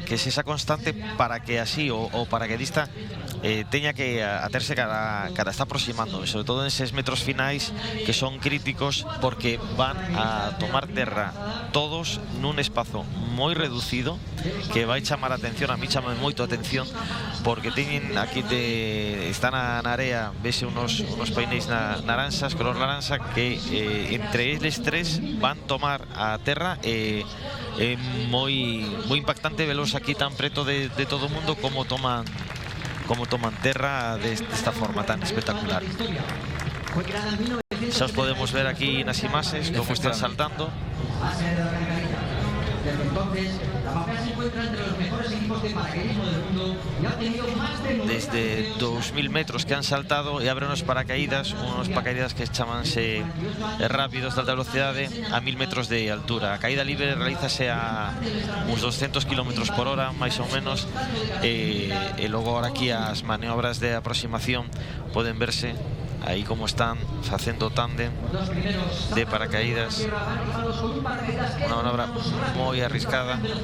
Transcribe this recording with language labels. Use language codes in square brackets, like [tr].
[gl] Que sexa constante para que así o paracaidista teña que aterse cada está aproximando, sobre todo en eses metros finais que son críticos, porque van a tomar terra todos nun espazo moi reducido que vai chamar a atención. A mí chama moito a atención porque teñen aquí están na area, vese unos painéis naranxas, color naranxa, que entre eles tres van tomar a terra. É moi impactante velos aquí tan preto de todo o mundo como toman terra desta forma tan espectacular. Xa os podemos ver aquí nas imaxes como están saltando. [es] Desde entonces, la Mapea se encuentra entre los mejores equipos de paracaidismo del mundo y ha obtenido más de... [gl] Desde 2000 metros que han saltado e abren unos paracaídas que chamanse rápidos de alta velocidade a 1000 metros de altura. A caída libre realízase a uns 200 km por hora, máis ou menos, e logo ahora aquí as maniobras de aproximación poden verse aí como están facendo tándem de paracaídas, unha manobra moi arriscada.